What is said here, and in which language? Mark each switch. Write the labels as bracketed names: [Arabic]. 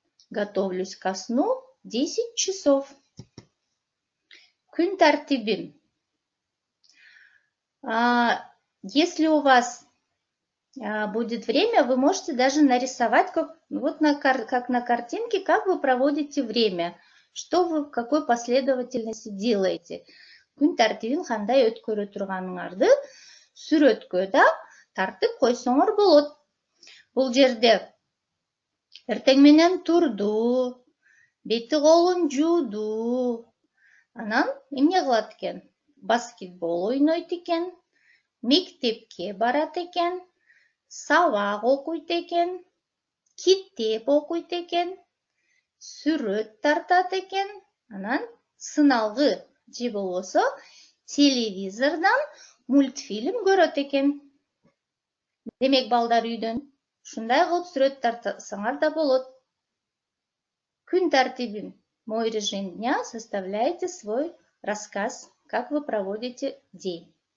[Russian] Готовлюсь ко сну 10 часов. [Kyrgyz] Күн тартибим. [Russian] Если у вас будет время, вы можете даже нарисовать, как на картинке, как вы проводите время, что вы в какой последовательности делаете. [Kyrgyz] Күн тартибин кандай өткөрө турганыңарды сүрөткө да тартып койсоңор болот. Бул жерде эртең менен турду, бети колун жууду, анан эмне кылат экен? Баскетбол ойнойт экен, мектепке барат экен, сабак окуйт экен, китеп окуйт экен, сүрөт тартат экен, анан сыналгы же болбосо телевизордон мультфильм көрөт экен. Демек, балдар үйден ушундай кылып сүрөт тартсаңар да болот. Күн тартибин. [Russian] Мой режим дня. Составляйте свой рассказ, как вы проводите день.